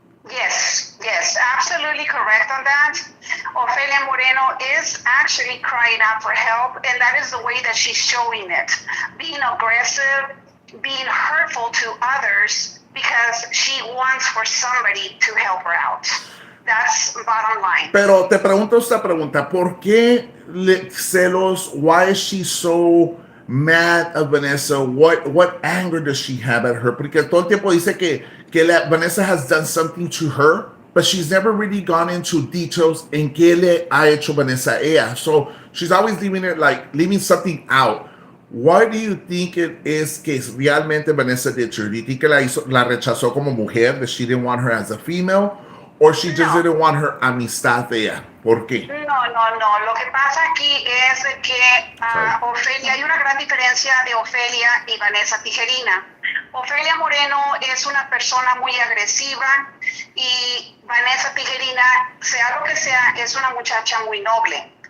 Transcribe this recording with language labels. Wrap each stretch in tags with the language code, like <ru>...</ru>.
<en>Yes, absolutely correct on that. Ofelia Moreno is actually crying out for help, and that is the way that she's showing it. Being aggressive, being hurtful to others, because she wants for somebody to help her out. That's bottom line.</en> <es>Pero te pregunto esta pregunta, ¿por qué celos?</es> <en>Why is she so mad at Vanessa? What anger does she have at her?</en> <es>Porque todo el tiempo dice que Vanessa</es> <en>has done something to her, but she's never really gone into details</en> <es>en qué le ha hecho Vanessa a ella.</es> <en>So she's always leaving something out. What do you think it is</en> <es>que realmente</es> <en>Vanessa did to her? Do you think</en> <es>que la rechazó como mujer,</es> <en>that she didn't want her as a female? Or she just didn't want her</en> <es>amistad de ella? ¿Por qué? No. Lo que pasa aquí es que Ofelia, hay una gran diferencia de Ofelia y Vanessa Tijerina. Ofelia Moreno es una persona muy agresiva y Vanessa Tijerina, sea lo que sea, es una muchacha muy noble.</es>